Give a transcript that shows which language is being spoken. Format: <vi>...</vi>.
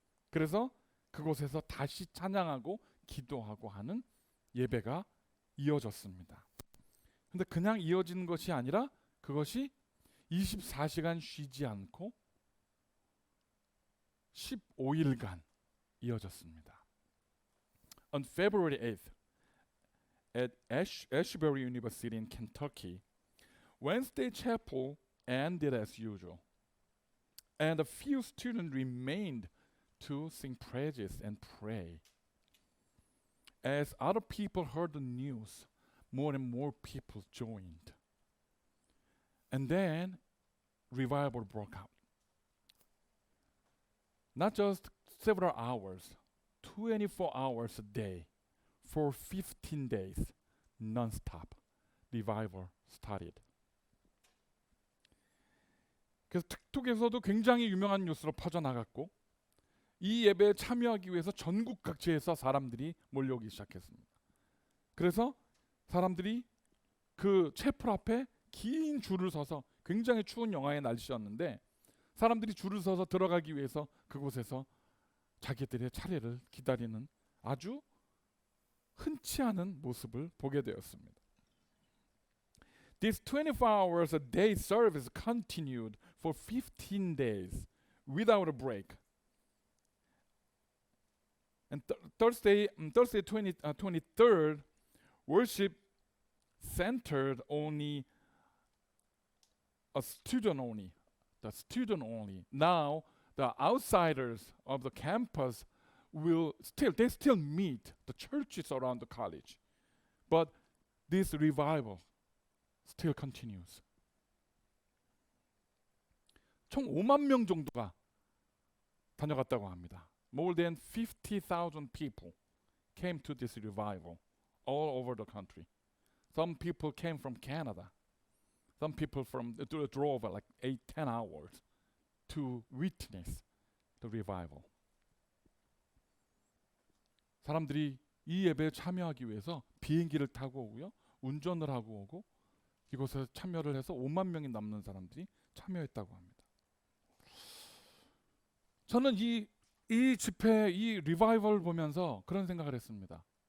<ko>그래서 그곳에서 다시 찬양하고 기도하고 하는 예배가 이어졌습니다. 근데 그냥 이어지는 것이 아니라 그것이 24시간 쉬지 않고 15일간 이어졌습니다.</ko> <en>On February 8th, at Ashbury University in Kentucky, Wednesday chapel ended as usual, and a few students remained to sing praises and pray. As other people heard the news, more and more people joined. And then revival broke out. Not just several hours, 24 hours a day, for 15 days, non-stop, revival started.</en> <ko>그래서 틱톡에서도 굉장히 유명한 뉴스로 퍼져나갔고 이 예배에 참여하기 위해서 전국 각지에서 사람들이 몰려오기 시작했습니다. 그래서 사람들이 그 채플 앞에 긴 줄을 서서, 굉장히 추운 영하의 날씨였는데 사람들이 줄을 서서 들어가기 위해서 그곳에서 자기들의 차례를 기다리는 아주 흔치 않은 모습을 보게 되었습니다.</ko> <en>This 24 hours a day service continued for 15 days without a break. And Thursday 23rd, worship centered only a student only. The student only. Now the outsiders of the campus they still meet the churches around the college. But this revival still continues.</en> <ko>총 5만 명 정도가 다녀갔다고 합니다.</ko> <en>More than 50,000 people came to this revival all over the country. Some people came from Canada. Some people drove like 8-10 hours to witness the revival.</en> <ko>사람들이 이 예배에 참여하기 위해서 비행기를 타고 오고요, 운전을 하고 오고 이곳에 참여를 해서 5만 명이 넘는 사람들이 참여했다고 합니다. 저는 이 집회, 이 리바이벌을 보면서 그런 생각을 했습니다.</ko>